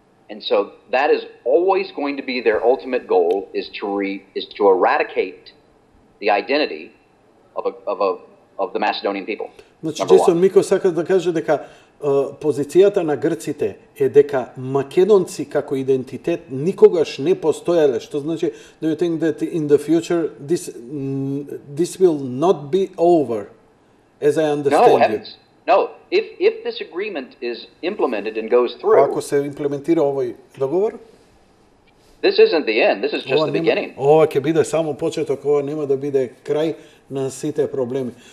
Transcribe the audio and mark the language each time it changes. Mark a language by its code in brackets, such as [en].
[en] And so that is always going to be their ultimate goal, is to eradicate the identity of the Macedonian people. [mk] Значи, Џејсон Мико сака да каже дека позицијата на грците е дека македонци како идентитет никогаш не постоеле, што значи [en] do you think that in the future this will not be over, as I understand it? No, if this agreement is implemented and goes through, [mk] ако се имплементира овој договор, [en] this isn't the end, this is just the beginning. [mk] Ова ќе биде само почеток, ова нема да биде крај на сите проблеми.